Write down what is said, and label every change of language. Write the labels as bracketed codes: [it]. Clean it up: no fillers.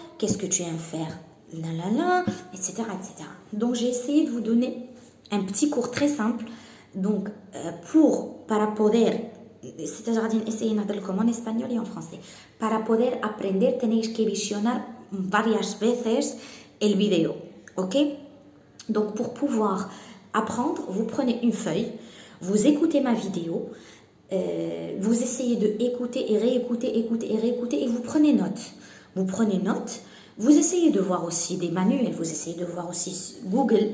[fr] Qu'est-ce que tu aimes faire? La la la, etc., etc. Donc j'ai essayé de vous donner un petit cours très simple. Donc [es] para poder, [fr] c'est-à-dire essayer de en espagnol y en français. [es] Para poder aprender tenéis que visionar varias veces el video, ¿ok? [fr] Donc pour pouvoir apprendre, vous prenez une feuille, vous écoutez ma vidéo, vous essayez de écouter et réécouter, écouter et réécouter et vous prenez note. Vous prenez note, vous essayez de voir aussi des manuels, vous essayez de voir aussi Google.